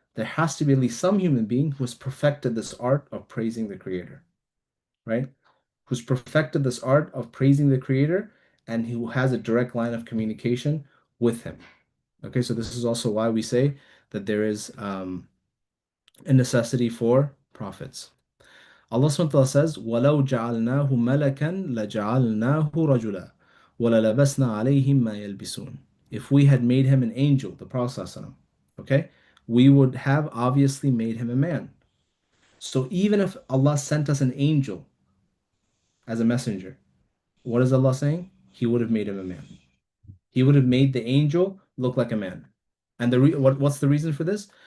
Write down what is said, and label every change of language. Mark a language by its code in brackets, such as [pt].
[en] There has to be at least some human being who has perfected this art of praising the creator, right? Who's perfected this art of praising the creator and who has a direct line of communication with him. Okay, so this is also why we say that there is a necessity for prophets. [ar] Allah subhanahu wa ta'ala says, وَلَوْ جَعَلْنَاهُ مَلَكًا لَجَعَلْنَاهُ رَجُلًا وَلَلَبَسْنَا عَلَيْهِمْ مَا يَلْبِسُونَ. [en] If we had made him an angel, the Prophet ﷺ, okay, we would have obviously made him a man. So even if Allah sent us an angel as a messenger, what is Allah saying? He would have made him a man. He would have made the angel look like a man. And what's the reason for this?